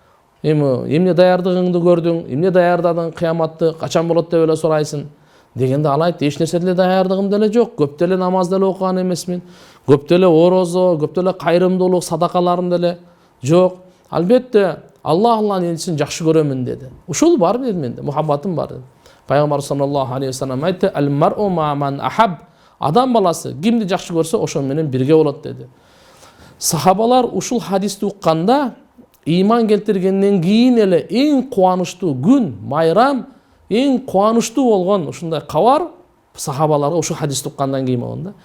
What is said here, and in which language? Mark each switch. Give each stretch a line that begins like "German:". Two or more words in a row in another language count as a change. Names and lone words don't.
Kyrgyz: Эмне даярдыгыңды көрдүң? Эмне даярдадың кыяматты качан болот деп эле сурайсың? Дегенде ал айтты: эч нерсе деле даярдыгым деле жок. Көп деле намаз деле окуган эмесмин. Көп деле орозо, көп деле кайрымдуулук, садакаларым деле жок. Албетте Алланын элчисин жакшы көрөмүн деди. Ушул бар деди менде, мухаббатым бар деди. Пайгамбар
Arabic: صلى الله عليه وسلم
Kyrgyz: айтты:
Arabic: المرء مع من أحب.
Kyrgyz: Адам баласы кимди жакшы көрсө, ошол менен бирге болот деди. Сахабалар ушул хадисти укканда ыйман келтиргенден кийин эле эң кубанычтуу күн, майрам, эң кубанычтуу болгон ушундай кабар сахабаларга ушул хадисти уккандан кийин болгон да.